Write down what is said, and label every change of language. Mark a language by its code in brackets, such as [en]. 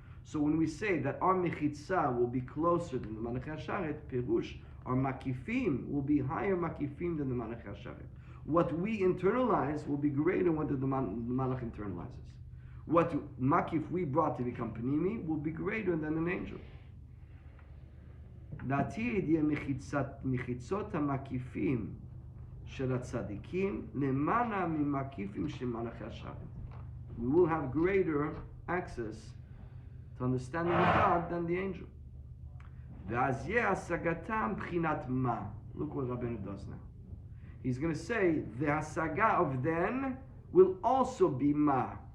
[en] So when we say that our mechitzah will be closer than the Malachei Hasharet, Perush, our makifim will be higher makifim than the Malachei Hasharet. What we internalize will be greater than what the Malach internalizes. What makif we brought to become panimi will be greater than an angel. [he] לעתיד יהיה מחיצות המקיפים של הצדיקים למעלה ממקיפים של מלאכי השרת. [en] We will have greater access to understanding of God than the angel. [he] ואז יהיה השגתם בחינת מה. [en] Look what Rabbeinu does now. He's going to say the hasaga of then will also be ma.